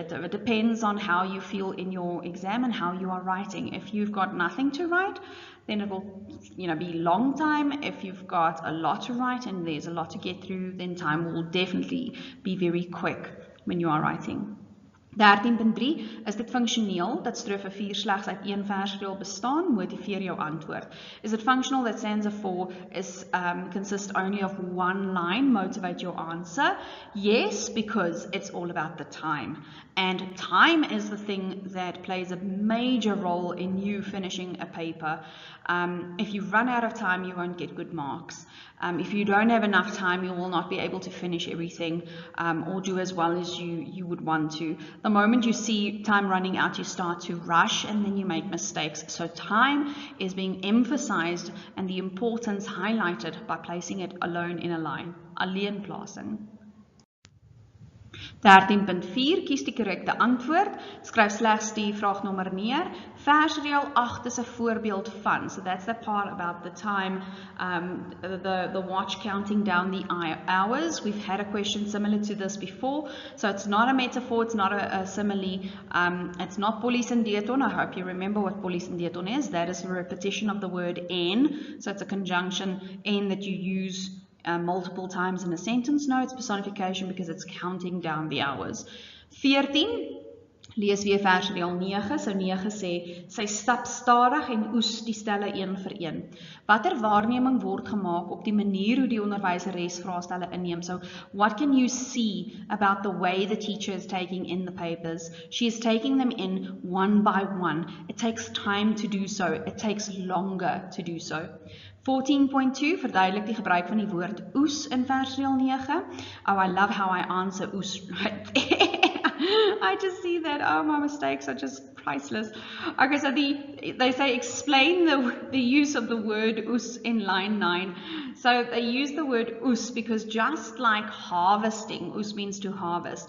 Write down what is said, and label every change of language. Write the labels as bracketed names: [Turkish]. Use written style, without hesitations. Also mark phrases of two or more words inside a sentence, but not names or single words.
[English] It depends on how you feel in your exam and how you are writing. If you've got nothing to write, then it will be long time. If you've got a lot to write and there's a lot to get through, then time will definitely be very quick when you are writing. [Afrikaans] 13.3 is dit funksioneel dat strofe 4 slegs uit een versreël bestaan, motiveer jou antwoord. [English] Is it functional that stanza 4 consists only of one line, motivate your answer? Yes, because it's all about the time. And time is the thing that plays a major role in you finishing a paper. If you run out of time, you won't get good marks. If you don't have enough time, you will not be able to finish everything or do as well as you would want to. The moment you see time running out, you start to rush and then you make mistakes. So time is being emphasized and the importance highlighted by placing it alone in a line. [Afrikaans] Alleenplasing. 13.4 kies die korrekte antwoord. Skryf slegs die vraagnommer neer. Versreël 8 is 'n voorbeeld van. [English] So that's the part about the time, the watch counting down the hours. We've had a question similar to this before. So it's not a metaphor, it's not a simile. It's not polysyndeton. I hope you remember what polysyndeton is. That is a repetition of the word en. So it's a conjunction en that you use multiple times in a sentence. No, it's personification because it's counting down the hours. 14, [Afrikaans] lees weer versreël 9. So 9 sê, sy stap stadig en oes die stelle een vir een. Watter waarneming word gemaak op die manier hoe die onderwyseres vraestelle inneem? [English] So what can you see about the way the teacher is taking in the papers? She is taking them in one by one. It takes time to do so. It takes longer to do so. [Afrikaans] 14.2 verduidelik die gebruik van die woord oes in versreël 9. [English] Oh, I love how I answer oes right there. I just see that. Oh, my mistakes are just priceless. Okay, so they say explain the use of the word oes in line 9. So they use the word oes because just like harvesting, oes means to harvest.